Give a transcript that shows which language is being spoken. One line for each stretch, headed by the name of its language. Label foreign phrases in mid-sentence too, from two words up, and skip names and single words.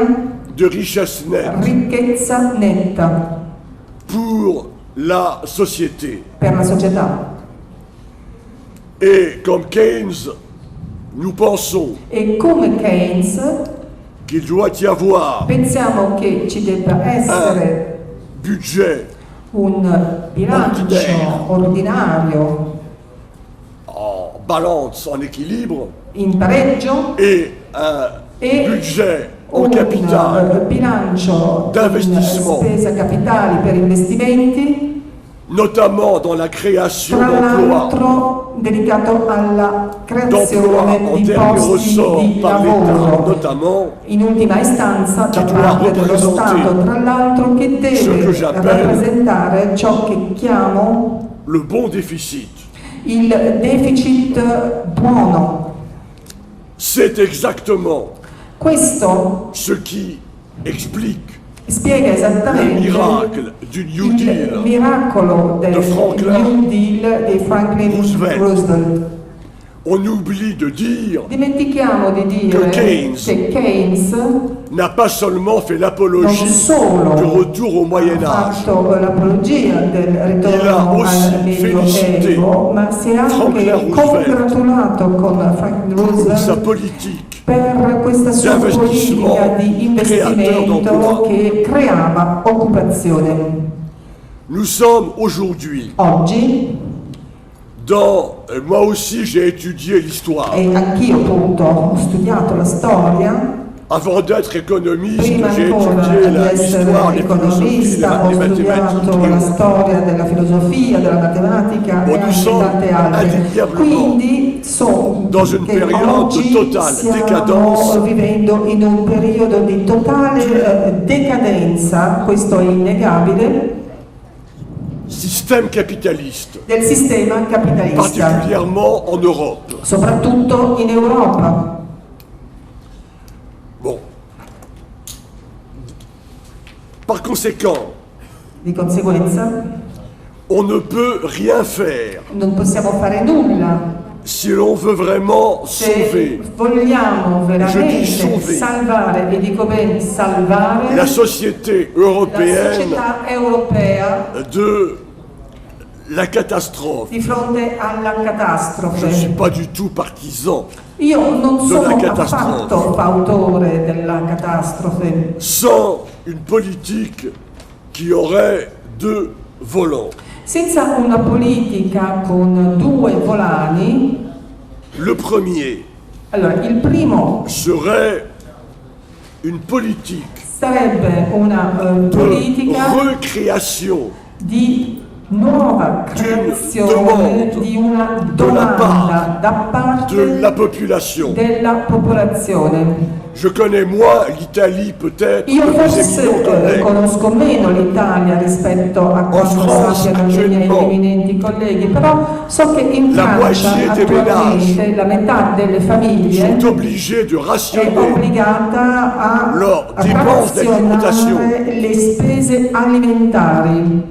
French: de richesse nette
Italian: ricchezza netta
French: pour la société.
Italian: per la società.
French: Et comme Keynes, nous pensons
Italian: E come Keynes
French: qu'il doit y avoir
Italian: pensiamo che ci debba essere
French: budget
Italian: un bilancio ordinario
French: en balance, en équilibre,
Italian: in pareggio
French: et un
Italian: e
French: budget en
Italian: un
French: capital
Italian: bilancio in
French: d'investissement,
Italian: spesa capitali per investimenti,
French: notamment dans la création
Italian: tra
French: d'emplois,
Italian: l'altro dedicato alla
French: d'emplois
Italian: creazione
French: en
Italian: di
French: dernier
Italian: posti
French: ressort
Italian: di
French: par l'État,
Italian: lavoro,
French: notamment
Italian: in ultima istanza da
French: doit
Italian: parte dello
French: représenter
Italian: Stato, tra l'altro che
French: ce
Italian: deve
French: que j'appelle
Italian: rappresentare ciò che chiamo
French: le bon déficit.
Italian: il deficit buono.
French: C'est exactement
Italian: Questo
French: ce qui explique
Italian: spiega
French: le
Italian: esattamente
French: miracle du New
Italian: il
French: Deal
Italian: miracolo del
French: de Franklin
Italian: New Deal di Franklin Roosevelt.
French: On oublie de dire
Italian: Dimentichiamo di dire che Keynes
French: n'a pas seulement fait
Italian: non
French: l'apologie
Italian: solo
French: du retour au Moyen
Italian: ha
French: Âge,
Italian: fatto l'apologia del
French: Il a
Italian: ritorno
French: aussi
Italian: al
French: félicité
Italian: Medioevo, ma si è anche
French: Franklin Roosevelt
Italian: congratulato con Franklin
French: pour sa
Italian: Roosevelt
French: politique
Italian: per questa sua
French: d'investissement
Italian: politica di investimento
French: créateur
Italian: che creava occupazione.
French: Nous sommes aujourd'hui
Italian: Oggi,
French: dans... moi aussi j'ai étudié l'histoire.
Italian: e anch'io appunto ho studiato la storia,
French: Avant d'être économiste,
Italian: prima
French: j'ai
Italian: ancora
French: étudié
Italian: di essere
French: l'histoire, les philosophies,
Italian: economista ho
French: les mathématiques.
Italian: studiato la storia della filosofia, della matematica e anche tante altre. Quindi so
French: Dans une
Italian: che
French: période
Italian: oggi
French: de totale
Italian: stiamo
French: décadence,
Italian: vivendo in un periodo di totale decadenza, questo è innegabile,
French: système capitaliste,
Italian: del sistema capitalista,
French: particulièrement en Europe.
Italian: soprattutto in Europa.
French: Bon. Par conséquent,
Italian: Di conseguenza
French: on ne peut rien faire
Italian: non possiamo fare nulla
French: si l'on veut vraiment
Italian: se
French: sauver
Italian: vogliamo
French: Je dis
Italian: veramente
French: sauver.
Italian: salvare, e dico bene salvare,
French: la société
Italian: la
French: européenne
Italian: società europea
French: de la catastrophe.
Italian: di fronte alla
French: Je ne
Italian: catastrofe.
French: suis pas du tout partisan.
Italian: Io non
French: de la
Italian: sono
French: catastrophe.
Italian: affatto fautore della catastrofe,
French: Sans une politique qui aurait deux volants.
Italian: senza una politica con due volani.
French: Le premier
Italian: Allora, il primo
French: serait une politique
Italian: sarebbe una
French: de
Italian: politica
French: recréation
Italian: di nuova creazione di una domanda da parte
French: de la population.
Italian: della popolazione.
French: Je connais moins l'Italie peut-être
Italian: Io
French: que mes
Italian: forse
French: éminents collègues.
Italian: conosco meno l'Italia rispetto a quanto sappiano i miei eminenti colleghi, però so che in Francia attualmente la metà delle famiglie
French: sont obligés de
Italian: è
French: rationner
Italian: obbligata a
French: leurs dépenses d'alimentation.
Italian: razionare le spese alimentari.